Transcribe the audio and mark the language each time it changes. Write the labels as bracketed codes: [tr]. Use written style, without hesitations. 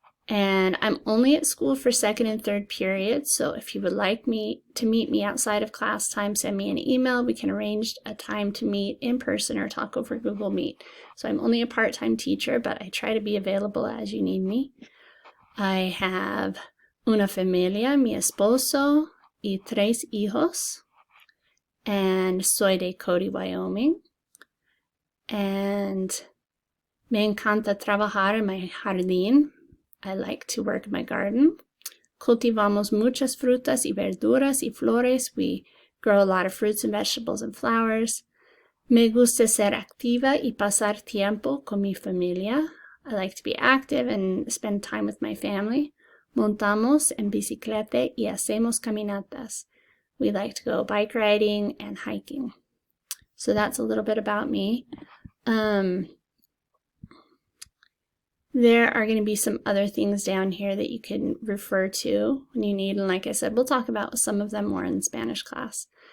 [en] And I'm only at school for second and third periods, so if you would like me to meet me outside of class time, send me an email. We can arrange a time to meet in person or talk over Google Meet. So I'm only a part-time teacher, but I try to be available as you need me. I have [es] una familia, mi esposo, y 3 hijos, and soy de Cody, Wyoming. And me encanta trabajar en mi jardín. [en] I like to work in my garden. [es] Cultivamos muchas frutas y verduras y flores. [en] We grow a lot of fruits and vegetables and flowers. [es] Me gusta ser activa y pasar tiempo con mi familia. [en] I like to be active and spend time with my family. [es] Montamos en bicicleta y hacemos caminatas. [en] We like to go bike riding and hiking. So that's a little bit about me. There are going to be some other things down here that you can refer to when you need, and like I said, we'll talk about some of them more in Spanish class.